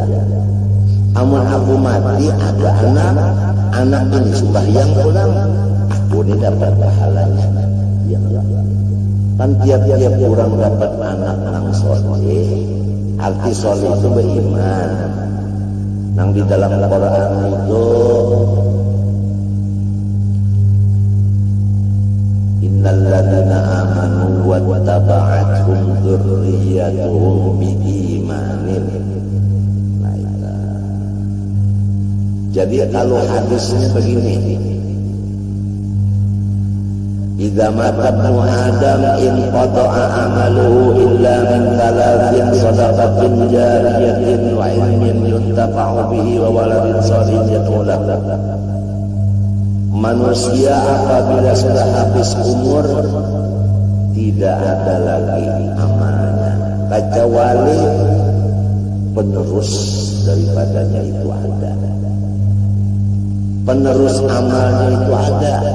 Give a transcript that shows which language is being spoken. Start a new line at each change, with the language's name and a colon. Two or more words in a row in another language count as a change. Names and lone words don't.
Banjar: Amun aku mati ada anak ini sembahyang pulang, aku ini dapat pahalanya. Ya, kan tiap-tiap orang dapat anak nang soleh. Arti soleh itu beriman. Nang di dalam Al-Quran itu
Arabic: إن الذين آمنوا واتبعتهم ذريتهم بإيمان.
Banjar: Jadi kalau hadisnya begini,
Arabic: إذا مات ابن آدم انقطع عمله إلا من ثلاث صدقة جارية وعلم ينتفع به وولد صالح يدعو له.
Banjar: Manusia apabila sudah habis umur tidak ada lagi amalnya kecuali penerus daripadanya itu ada. Penerus amalnya itu ada.